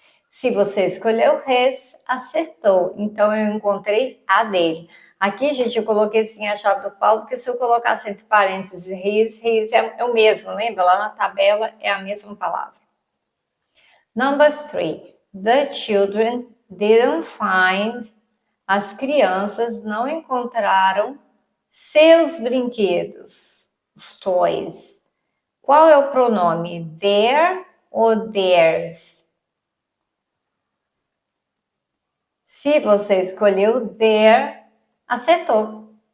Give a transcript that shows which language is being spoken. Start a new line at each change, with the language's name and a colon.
Portuguese: Se você escolheu his, acertou. Então, eu encontrei a dele. Aqui, gente, eu coloquei sim a chave do Paulo, porque se eu colocasse entre parênteses his é o mesmo, lembra? Lá na tabela é a mesma palavra.
English: Number 3. The children didn't find.
Portuguese: As crianças não encontraram seus brinquedos, os toys. Qual é o pronome? Their ou theirs? Se você escolheu their, acertou.